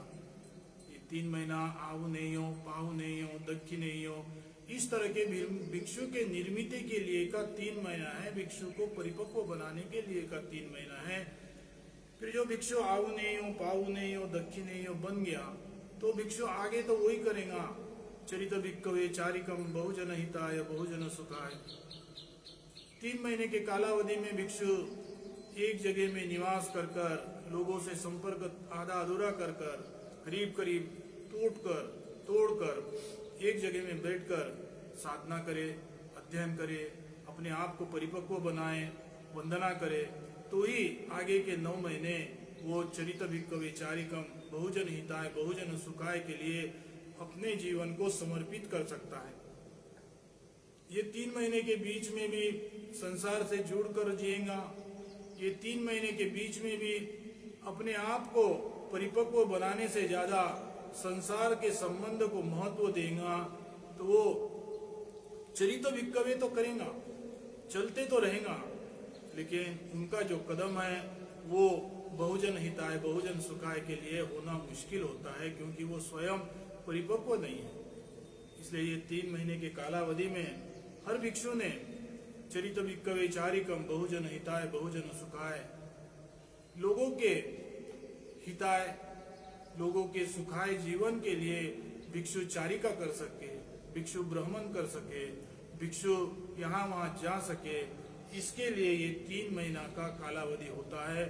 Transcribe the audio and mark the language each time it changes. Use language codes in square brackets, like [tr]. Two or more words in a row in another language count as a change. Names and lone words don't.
[hi] ये 3 महीना [pi] आहुनेयो, पाहुनेयो, दक्षिणेयो, [hi] इस तरह के भिक्षु के निर्मित के लिए का 3 महीना है, भिक्षु को परिपक्व बनाने के लिए का 3 महीना है। फिर जो भिक्षु [pi] आहुनेयो, पाहुनेयो, दक्षिणेयो [hi] बन गया, तो भिक्षु आगे तो वही करेगा, [pi] चरित भिक्खवे चारिकम बहुजन हिताय बहुजन सुखाय। [hi] 3 महीने के कालावधि में भिक्षु एक जगह में निवास कर कर, लोगों से संपर्क आधा अधूरा कर कर, करीब करीब तोड़कर एक जगह में बैठकर साधना करे, अध्ययन करे, अपने आप को परिपक्व बनाए, वंदना करे, तो ही आगे के 9 महीने वो [pi] चरित भिक्खवे चारिकम बहुजन हिताय बहुजन सुखाय [hi] के लिए अपने जीवन को समर्पित कर सकता है। ये 3 महीने के बीच में भी संसार से जुड़कर जिएगा, ये 3 महीने के बीच में भी अपने आप को परिपक्व बनाने से ज्यादा संसार के संबंध को महत्व देगा, तो वो [pi] चरित भिक्खवे [hi] तो करेगा, चलते तो रहेगा, लेकिन उनका जो कदम है वो [pi] बहुजन हिताय बहुजन सुखाय [hi] के लिए होना मुश्किल होता है, क्योंकि वो स्वयं परिपक्व नहीं है। इसलिए ये 3 महीने के कालावधि में हर भिक्षु ने [pi] चरित भिक्खवे चारिकम बहुजन हिताय बहुजन सुखाय, [hi] लोगों के हिताय, लोगों के सुखाय जीवन के लिए भिक्षु चारिका कर सके, भिक्षु भ्रमण कर सके, भिक्षु यहाँ वहाँ जा सके, इसके लिए ये 3 महीना का कालावधि होता है।